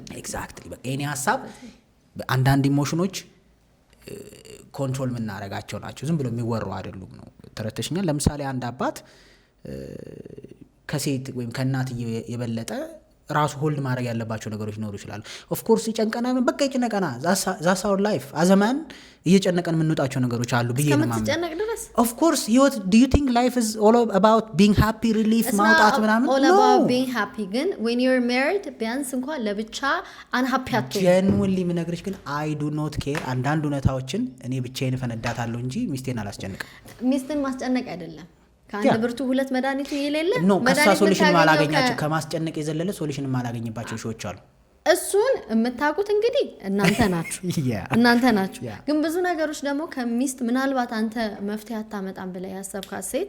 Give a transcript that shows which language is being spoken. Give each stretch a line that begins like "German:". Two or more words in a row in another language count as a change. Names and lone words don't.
Amharic: ኤግዛክትሊ በቃ የኔ ሀሳብ አንዳንድ ኢሞሽኖች ኮንትሮል የምናደርጋቸው ናቸው፣ ዝም ብሎ የሚወሩ አይደሉም ነው። ተረተሽኛል። ለምሳሌ አንድ አባት ከሴት ወይም ከእናት የበለጠ ራሱ ሆልድ ማድረግ ያለባቸው ነገሮች ሊኖሩ ይችላሉ።
English: of course
Amharic: ይጨንቀናል፣ በቃ ይጨነቀና
English: that's our life
Amharic: አዘማን እየጨነቀን የምንወጣቸው ነገሮች አሉ ብዬ ነው ማለት
English: of course ህይወት do you think life is all about being happy relief
Amharic: ማውጣት ምናምን
English: all about being happy ግን when you're married
Amharic: ቢያንስ እንኳን ለብቻ
English: unhappy አትሆን
Amharic: genuinely ምነግርሽ ግን
English: I do not care
Amharic: አንዳንድ ሁኔታዎችን እኔ ብቻዬን ፈነዳታለሁ እንጂ ሚስቴን አላስጨንቅም። ሚስትን ማስጨነቅ አይደለም ከአንድ ብርቱ ሁለት መድኃኒቱ የሌለ ከሳ ሶሉሽን ማላገኛቸው ከማስጨነቅ የዘለለ ሶሉሽን ማላገኝባቸው ሾዎች አሉ። እሱን የምታውቁት እንግዲህ እናንተ ናችሁ ግን ብዙ ነገሮች ደግሞ ከሚስት ምናልባት አንተ መፍትሄ አታመጣም ብለህ ያሰብካት ሴት